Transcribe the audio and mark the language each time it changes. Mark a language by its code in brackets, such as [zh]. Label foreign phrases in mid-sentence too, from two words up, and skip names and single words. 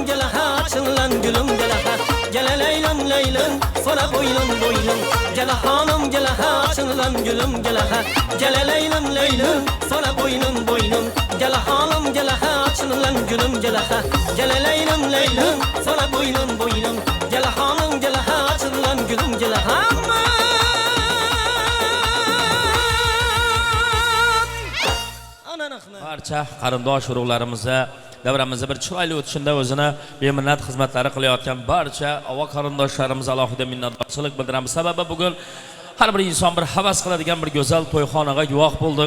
[tr] gele ha, açılan gülüm gele ha Gele leylim leylim, sonra boynum boynum Gele hanım gele ha, açılan gülüm gele ha Gele leylim leylim, sonra boynum boynum Gele hanım gele ha, açılan gülüm gele ha Gele leylim leylim, sonra boynum boynum Gele hanım gele ha, açılan gülüm gele ha [uz] Barcha qarindosh urug'larimizga davramizda bir chiroyli o'tishida o'zini beminnat xizmatlari qilayotgan barcha avo qarindoshlarimizga alohida minnatdorchilik bildiramiz. Sababi bugun har bir inson bir havas qiladigan bir go'zal to'yxonaga guvoh bo'ldik.